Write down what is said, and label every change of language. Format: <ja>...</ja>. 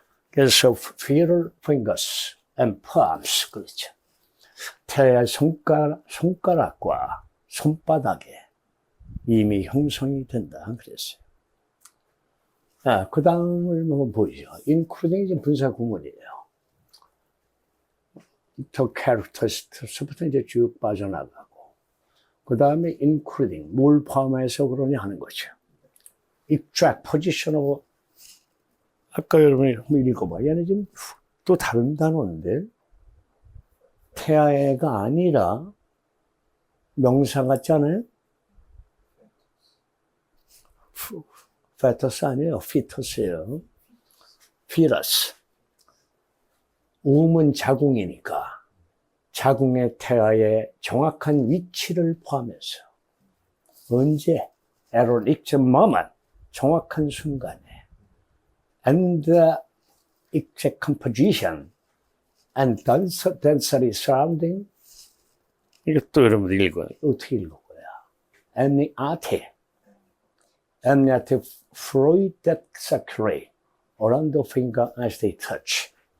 <ko>그래서</ko> <en>fetal fingers and palms.</en> <ko>그렇죠. 태아의 손가락과 손바닥에 이미 형성이 된다. 그랬어요. 그 다음을 한번 보이죠. including 이제 분사 구문이에요. 더 캐릭터스부터 이제 쭉 빠져나가고 그 다음에 including, 뭘 포함해서 그러냐 하는 거죠.</ko> <en>extract, position of,</en> <ko>아까 여러분이 한번 읽어봐. 얘는 지금 또 다른 단어인데, 태아애가 아니라 명사 같잖아요? fetus 아니에요. fetus예요. fetus. 우음은 자궁이니까 자궁의 태아의 정확한 위치를 포함해서 언제?</ko> <en>at an exact moment.</en> <ko>정확한 순간에.</ko> <en>and the exact composition and density surrounding.</en> <ko>이것도 여러분 읽어요. 어떻게 읽을 거야?</ko> <en>amniotic fluid that circulate around the finger as they touch.</en>